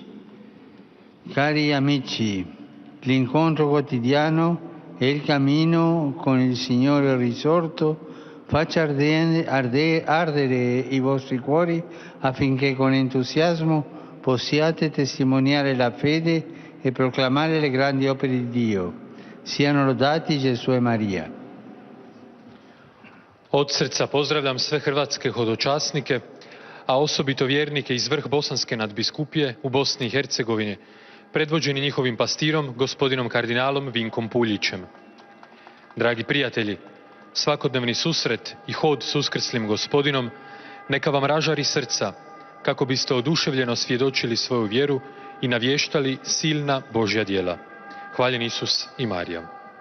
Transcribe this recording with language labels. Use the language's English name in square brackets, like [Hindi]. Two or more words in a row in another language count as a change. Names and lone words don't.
[Italian] Cari amici, l'incontro quotidiano e il cammino con il Signore risorto faccia ardere i vostri cuori affinché con entusiasmo possiate testimoniare la fede e proclamare le grandi opere di Dio. Siano lodati Gesù e Maria. [Croatian] Od srca pozdravljam sve hrvatske hodočasnike, a osobito vjernike iz vrh Bosanske nadbiskupije u Bosni i Hercegovini, predvođeni njihovim pastirom, gospodinom kardinalom Vinkom Puljićem. Dragi prijatelji, svakodnevni susret i hod s uskrslim gospodinom neka vam ražari srca, kako biste oduševljeno svjedočili svoju vjeru i navještali silna Božja djela. Hvaljen Isus i Marija.